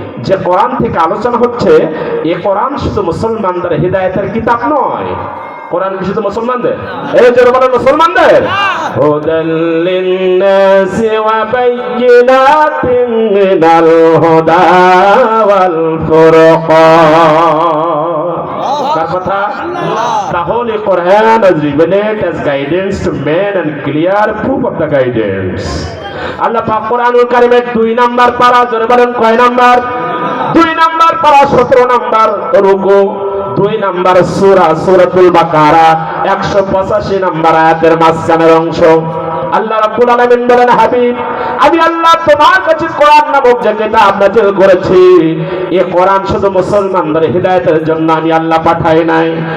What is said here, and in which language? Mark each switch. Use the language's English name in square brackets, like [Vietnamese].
[Bangla] যে কোরআন থেকে আলোচনা হচ্ছে, এই কোরআন শুধু মুসলমানদের হেদায়েতের কিতাব নয়, কোরআন কি শুধু মুসলমানদের? এই যে বলেন মুসলমানদের। [Arabic] হুদাল লিন্নাসি ওয়া বাইয়িনাতিন মিনাল হুদা ওয়াল ফুরকান। [Bangla] কার কথা? [English] তাহলে Quran is revealed as guidance to men and clear proof of the guidance. [Bangla] আল্লাহ পাক কোরআনুল কারীমের 2 নাম্বার পারা, জোরে বলেন কয় নাম্বার? 2 নাম্বার পারা 17 নাম্বার রুকু, 2 নাম্বার সূরা সূরাতুল বাকারা 185 নাম্বার আয়াতের মাঝখানের অংশ। আল্লাহ রাব্বুল আলামিন বলেন, হাবিব আমি আল্লাহ তোমার কাছে কোরআন নামক যে কিতাব নাযিল করেছি, এই কোরআন শুধু মুসলমানদের হিদায়াতের জন্য আমি আল্লাহ পাঠাই নাই।